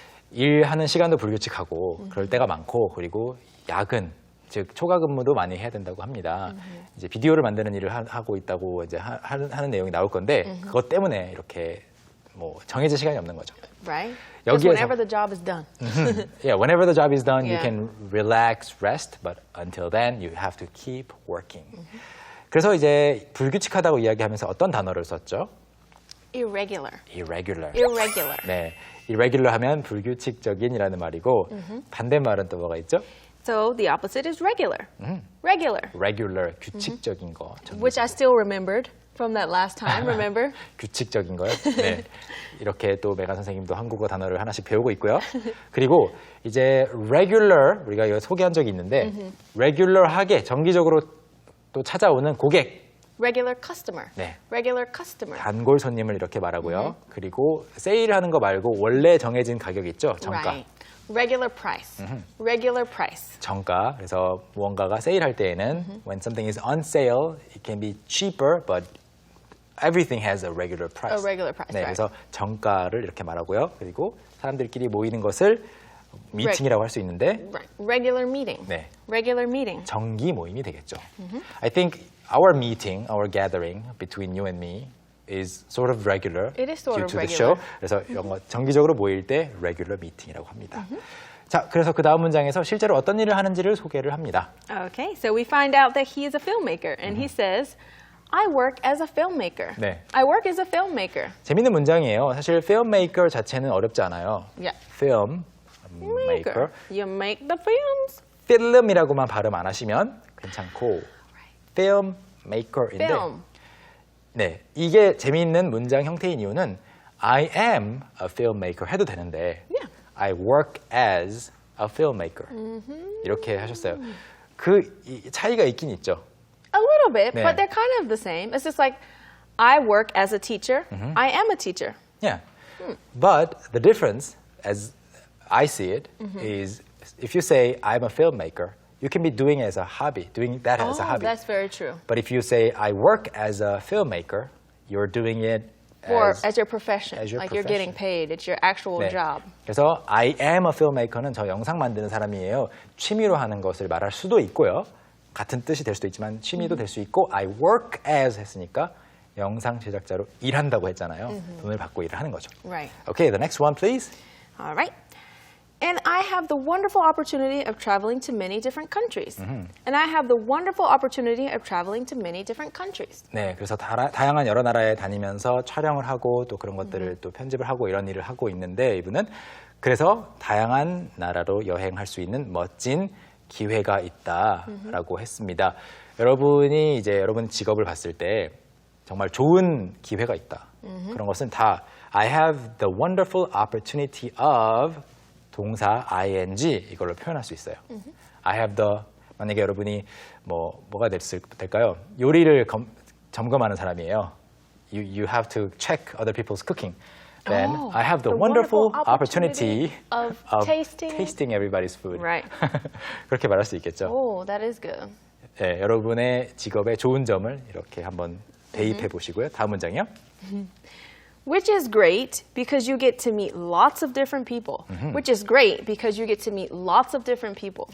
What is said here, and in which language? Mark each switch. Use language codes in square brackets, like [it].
[ko] 일하는 시간도 불규칙하고, 그럴 때가 많고, 그리고 야근, 즉 초과 근무도 많이 해야 된다고 합니다. 이제 비디오를 만드는 일을 하고 있다고 이제 하는 내용이 나올 건데, 그것 때문에 이렇게 뭐 정해진 시간이 없는 거죠. [en] Right? Just [ko] 여기에서- [en] whenever the job is done. Yeah, whenever the job is done, you Yeah. can relax, rest, but until then, you have to keep working. [ko] 그래서 이제 불규칙하다고 이야기하면서 어떤 단어를 썼죠? [en] Irregular. Irregular. Irregular. [ko] 네, irregular 하면 불규칙적인이라는 말이고 반대말은 또 뭐가 있죠? [en] So the opposite is regular. Regular. [ko] Regular, 규칙적인 거. [en] Which I still remembered from that last time, remember? [ko] 규칙적인 거요. 네, 이렇게 또 메가 선생님도 한국어 단어를 하나씩 배우고 있고요. 그리고 이제 regular 우리가 이거 소개한 적이 있는데 regular하게 정기적으로 또 찾아오는 고객, [en] Regular customer. [ko] 네. [en] Regular customer. [ko] 단골 손님을 이렇게 말하고요. 그리고 세일하는 거 말고 원래 정해진 가격 있죠, 정가. [en] Right. Regular price. Regular price. [ko] 정가. 그래서 무언가가 세일할 때에는 [en] when something is on sale, it can be cheaper, but everything has a regular price. A regular price, [ko] 네, [en] right. [ko] 그래서 정가를 이렇게 말하고요. 그리고 사람들끼리 모이는 것을 미팅이라고 할 수 있는데 [en] Right. Regular meeting. [ko] 네. [en] Regular meeting. [ko] 정기 모임이 되겠죠. [en] I think our meeting, our gathering between you and me is sort of regular It is sort due of to the regular. show. [ko] 그래서 이런 거 정기적으로 모일 때 regular meeting이라고 합니다. 자, 그래서 그 다음 문장에서 실제로 어떤 일을 하는지를 소개를 합니다. [en] Okay, so we find out that he is a filmmaker, and he says, I work as a filmmaker. [ko] 네. [en] I work as a filmmaker. [ko] 재밌는 문장이에요. 사실 filmmaker 자체는 어렵지 않아요. [en] Yeah. filmmaker. You make the films. [ko] film이라고만 발음 안 하시면 괜찮고 filmmaker인데 [en] Film. [ko] 네, 이게 재미있는 문장 형태인 이유는 [en] I am a filmmaker [ko] 해도 되는데 [en] Yeah. I work as a filmmaker [ko] 이렇게 하셨어요. 그 차이가 있긴 있죠. [en] A little bit, [ko] 네. [en] but they're kind of the same. It's just like, I work as a teacher. I am a teacher. Yeah. But the difference, as I see it, is if you say I'm a filmmaker, you can be doing it as a hobby, doing that as a hobby. That's very true. But if you say I work as a filmmaker, you're doing it Or as your profession. as your Like you're getting paid. It's your actual [ko] 네. [en] job. [ko] 그래서 [en] I am a filmmaker [ko] 는 저 영상 만드는 사람이에요. 취미로 하는 것을 말할 수도 있고요. 같은 뜻이 될 수도 있지만 취미도 될 수 있고 [en] I work as [ko] 했으니까 영상 제작자로 일한다고 했잖아요. 돈을 받고 일을 하는 거죠. [en] Right. Okay, the next one, please. All right. And I have the wonderful opportunity of traveling to many different countries. And I have the wonderful opportunity of traveling to many different countries. [ko] 네, 그래서 다양한 여러 나라에 다니면서 촬영을 하고 또 그런 것들을 또 편집을 하고 이런 일을 하고 있는데 이분은 그래서 다양한 나라로 여행할 수 있는 멋진 기회가 있다라고 했습니다. 여러분이 이제 여러분 직업을 봤을 때 정말 좋은 기회가 있다. 그런 것은 다 [en] I have the wonderful opportunity of [ko] 동사 ing 이걸로 표현할 수 있어요. [en] I have the [ko] 만약에 여러분이 뭐가 될까요? 요리를 점검하는 사람이에요. [en] You have to check other people's cooking. Then I have the wonderful opportunity of tasting everybody's food. Right. [ko] 그렇게 말할 수 있겠죠. [en] Oh, that is good. [ko] 네, 여러분의 직업의 좋은 점을 이렇게 한번 대입해 보시고요. 다음 문장이요. [en] Which is great because you get to meet lots of different people. Which is great because you get to meet lots of different people.